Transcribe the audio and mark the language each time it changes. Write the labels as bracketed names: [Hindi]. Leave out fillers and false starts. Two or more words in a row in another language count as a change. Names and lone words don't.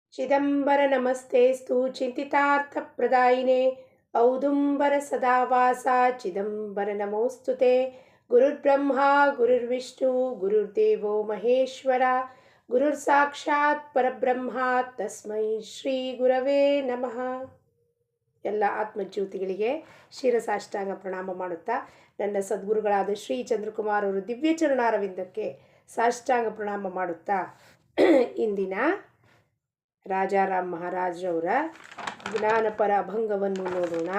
[Sanskrit] ಚಿದಂಬರ ನಮಸ್ತೆಸ್ತು ಚಿಂತಿತಾರ್ಥಪ್ರದಾಯಿನೇ ಔದುಂಬರ ಸದಾವಾಸ ಚಿದಂಬರ ನಮೋಸ್ತುತೆ ಗುರುರ್ಬ್ರಹ್ಮ ಗುರುರ್ವಿಷ್ಣು ಗುರುರ್ದೇವೋ ಮಹೇಶ್ವರ ಗುರುರ್ ಸಾಕ್ಷಾತ್ ಪರಬ್ರಹ್ಮ ತಸ್ಮೈ ಶ್ರೀ ಗುರವೇ ನಮಃ. [Kannada] ಎಲ್ಲ ಆತ್ಮಜ್ಯೋತಿಗಳಿಗೆ ಶಿರಸಾಷ್ಟಾಂಗ ಪ್ರಣಾಮ ಮಾಡುತ್ತಾ ನನ್ನ ಸದ್ಗುರುಗಳಾದ ಶ್ರೀ ಚಂದ್ರಕುಮಾರ್ ಅವರು ದಿವ್ಯ ಚರಣಾರವಿಂದಕ್ಕೆ ಸಾಷ್ಟಾಂಗ ಪ್ರಣಾಮ ಮಾಡುತ್ತಾ ಇಂದಿನ ರಾಜಾರಾಮ್ ಮಹಾರಾಜರವರ ಜ್ಞಾನಪರ ಅಭಂಗವನ್ನು ನೋಡೋಣ.